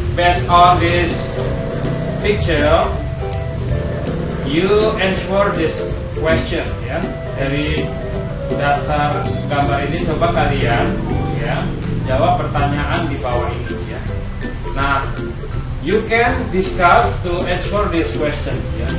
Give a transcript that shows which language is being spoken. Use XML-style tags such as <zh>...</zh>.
<en>Based on this picture, you answer this question ya.</en> <id>Dari dasar gambar ini coba kalian ya jawab pertanyaan di bawah ini ya.</id> <en>Nah, you can discuss to answer this question ya.</en>